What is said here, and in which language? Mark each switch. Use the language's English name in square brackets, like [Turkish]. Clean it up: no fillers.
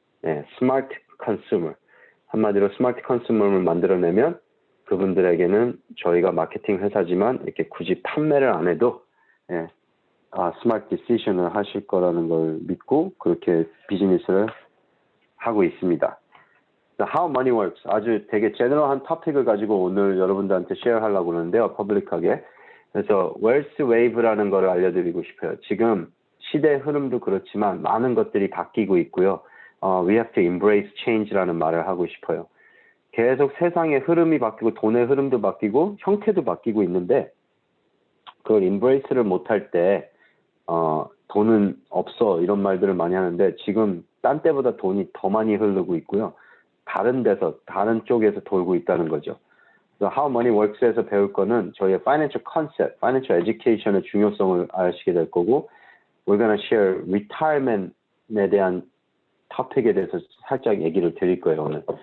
[Korean] 네, 스마트 컨슈머. 한마디로 스마트 컨슈머를 만들어내면 그분들에게는 저희가 마케팅 회사지만 이렇게 굳이 판매를 안 해도 스마트 디시전을 하실 거라는 걸 믿고 그렇게 비즈니스를 하고 있습니다. How Money Works 아주 되게 제너럴한 토픽을 가지고 오늘 여러분들한테 쉐어하려고 하는데요. 퍼블릭하게. 그래서 웰스 웨이브라는 거를 알려드리고 싶어요. 지금 시대 흐름도 그렇지만 많은 것들이 바뀌고 있고요. [English] We have to embrace change [Korean] 라는 말을 하고 싶어요. 계속 세상의 흐름이 바뀌고 돈의 흐름도 바뀌고 형태도 바뀌고 있는데 그걸 embrace를 못할 때 돈은 없어 이런 말들을 많이 하는데 지금 딴 때보다 돈이 더 많이 흐르고 있고요. 다른 쪽에서 돌고 있다는 거죠. 그래서 How Money Works에서 배울 거는 저희의 Financial Concept, Financial Education의 중요성을 아시게 될 거고 [English] We're gonna share [Korean] Retirement에 대한 토픽에 대해서 살짝 얘기를 드릴 거예요, 오늘.